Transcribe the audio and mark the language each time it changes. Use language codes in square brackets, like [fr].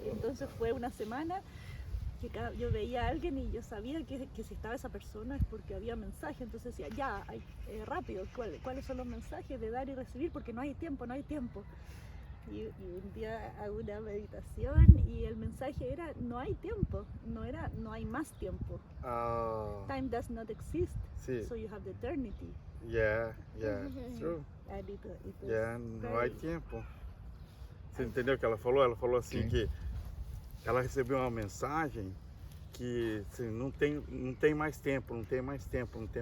[es] Y entonces fue una semana que yo veía a alguien y yo sabía que si estaba esa persona es porque había mensaje. Entonces decía: ya, rápido, ¿cuáles son los mensajes de dar y recibir? Porque no hay tiempo, no hay tiempo. Y un día hago una meditación y el mensaje era: no hay tiempo, no hay más tiempo. [en] Time does not exist, so you have the eternity. Yeah, true. And it [pt] Não há tempo. Você entendeu o que ela falou? Ela falou assim que ela recebeu uma mensagem que assim, não tem mais tempo, não tem mais tempo.